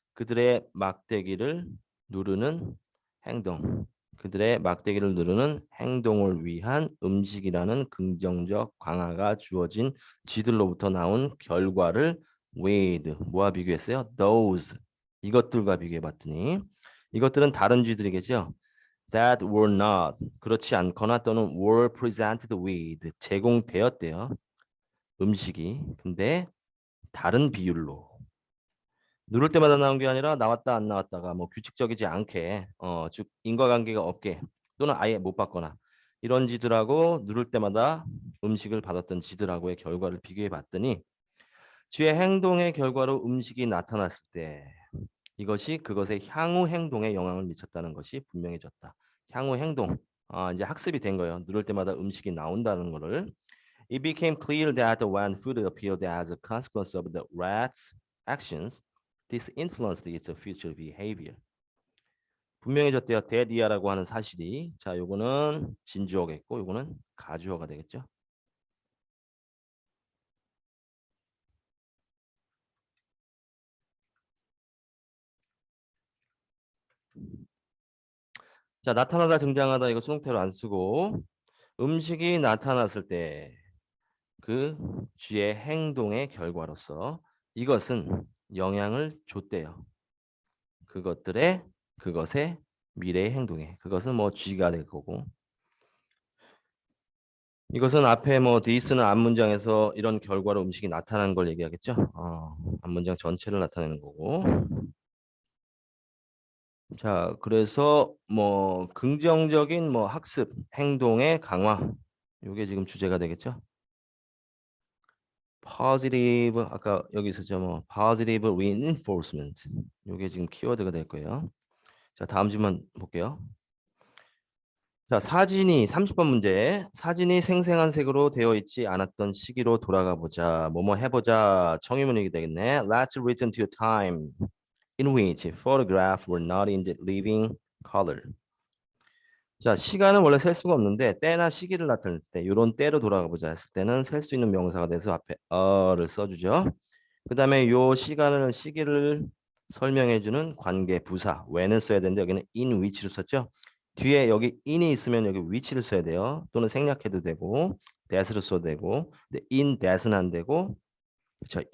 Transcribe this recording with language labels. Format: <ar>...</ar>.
<ko>그들의 막대기를 누르는 행동. 그들의 막대기를 누르는 행동을 위한 음식이라는 긍정적 강화가 주어진 쥐들로부터 나온 결과를 with 뭐와 비교했어요? those 이것들과 비교해 봤더니 이것들은 다른 쥐들이겠죠.</ko> <en>that were not</en> <ko>그렇지 않거나 또는</ko> <en>were presented with</en> <ko>제공되었대요. 음식이 근데 다른 비율로 누를 때마다 나온 게 아니라 나왔다 안 나왔다가 뭐 규칙적이지 않게 즉 인과관계가 없게 또는 아예 못 받거나 이런 지들하고 누를 때마다 음식을 받았던 지들하고의 결과를 비교해 봤더니 쥐의 행동의 결과로 음식이 나타났을 때 이것이 그것의 향후 행동에 영향을 미쳤다는 것이 분명해졌다. 향후 행동 이제 학습이 된 거예요. 누를 때마다 음식이 나온다는 거를</ko> <en>It became clear that when food appeared as a consequence of the rat's actions, this influenced its future behavior.</en> <ko>분명해졌대요. 데디아라고 하는 사실이. 자, 요거는 진주어겠고 요거는 가주어가 되겠죠. 자, 나타나다 등장하다 이거 수동태로 안 쓰고 음식이 나타났을 때 그 쥐의 행동의 결과로서 이것은 영향을 줬대요. 그것의 미래의 행동에. 그것은 뭐 쥐가 될 거고. 이것은 앞에 뭐 this는 앞문장에서 이런 결과로 음식이 나타나는 걸 얘기하겠죠. 앞문장 전체를 나타내는 거고. 자, 그래서 뭐 긍정적인 뭐 학습 행동의 강화. 이게 지금 주제가 되겠죠. positive 아까 여기 있었죠.</ko> <en>뭐 positive reinforcement.</en> <ko>이게 지금 키워드가 될 거예요. 자, 다음 질문 볼게요. 자, 사진이 30번 문제. 사진이 생생한 색으로 되어 있지 않았던 시기로 돌아가 보자. 뭐뭐 해보자. 청유문이 되겠네.</ko> <en>Let's return to a time in which photographs were not in the living color.</en> <ko>자, 시간은 원래 셀 수가 없는데 때나 시기를 나타낼 때 이런 때로 돌아가 보자 했을 때는 셀 수 있는 명사가 돼서 앞에 어를 써주죠. 그 다음에 요 시기를 설명해주는 관계 부사 when을 써야 되는데 여기는 in which를 썼죠. 뒤에 여기 in이 있으면 여기 which를 써야 돼요. 또는 생략해도 되고 that를 써도 되고 근데 in that은 안 되고 그렇죠.</ko>